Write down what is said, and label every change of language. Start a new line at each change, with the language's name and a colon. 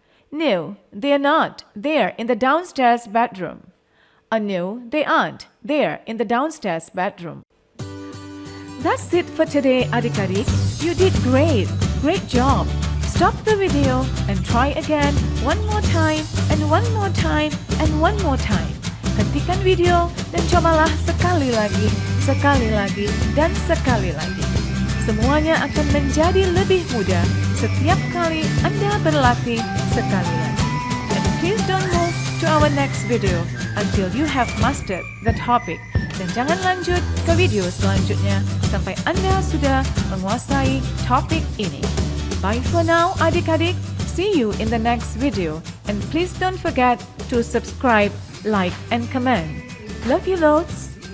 English: No, they are not. They're in the downstairs bedroom. No, they aren't. They're in the downstairs bedroom. That's it for today, adik-adik. You did great. Great job. Stop the video and try again one more time and one more time and one more time.
Indonesian: Hentikan video dan cobalah sekali lagi, dan sekali lagi. Semuanya akan menjadi lebih mudah setiap kali Anda berlatih sekali lagi.
English: And please don't move to our next video until you have mastered the topic.
Indonesian: Dan jangan lanjut ke video selanjutnya sampai Anda sudah menguasai topik ini.
English: Bye for now, adik-adik. See you in the next video. And please don't forget to subscribe, like, and comment. Love you loads.